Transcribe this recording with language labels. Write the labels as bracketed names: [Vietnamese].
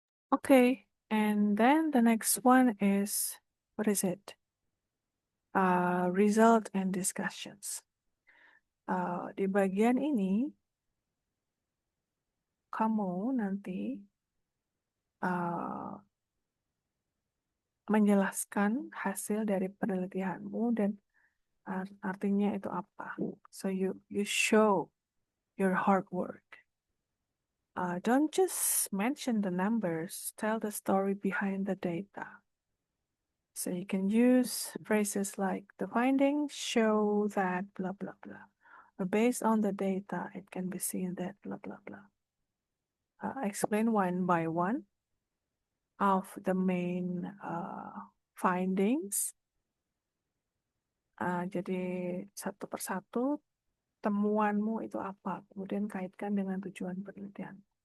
[English] Okay, and then the next one is, what is it? Result and discussions. [Indonesian] Di bagian ini, kamu nanti menjelaskan hasil dari penelitianmu dan artinya itu apa. [English] So you show your hard work. Don't just mention the numbers, tell the story behind the data. So you can use phrases like the findings show that blah blah blah. Or based on the data, it can be seen that blah blah blah. Explain one by one of the main findings. [Indonesian] Jadi satu persatu temuanmu itu apa, kemudian kaitkan dengan tujuan penelitian.